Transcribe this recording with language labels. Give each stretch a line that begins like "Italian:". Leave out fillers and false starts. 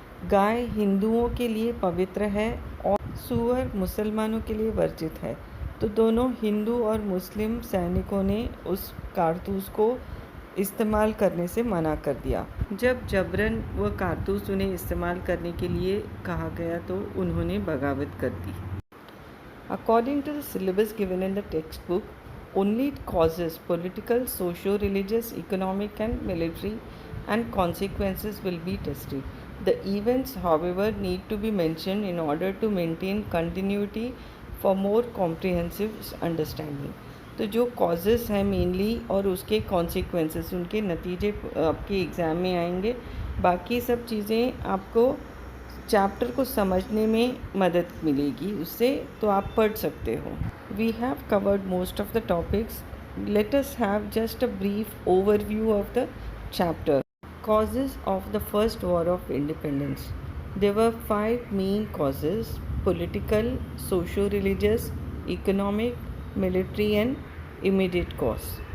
Hindi: गाय हिंदुओं के लिए पवित्र है और सूअर मुसलमानों के लिए वर्जित है। तो दोनों हिंदू और मुस्लिम सैनिकों ने उस कारतूस को इस्तेमाल करने से मना कर दिया। जब जबरन व कारतूस उन्हें इस्तेमाल करने के लिए कहा गया तो उन्होंने बगावत कर दी।
English: According to the syllabus given in the textbook, only causes political, socio-religious, economic and military and consequences will be tested. The events, however, need to be mentioned in order to maintain continuity for more comprehensive understanding.
Hindi: तो जो causes हैं mainly और उसके consequences उनके नतीजे आपके exam में आएंगे। बाकी सब चीज़ें आपको चैप्टर को समझने में मदद मिलेगी उससे, तो आप पढ़ सकते हो।
English: We have covered most of the topics. Let us have just a brief overview of the chapter. Causes of the First War of Independence. There were 5 main causes: political, socio-religious, economic, military and immediate cause.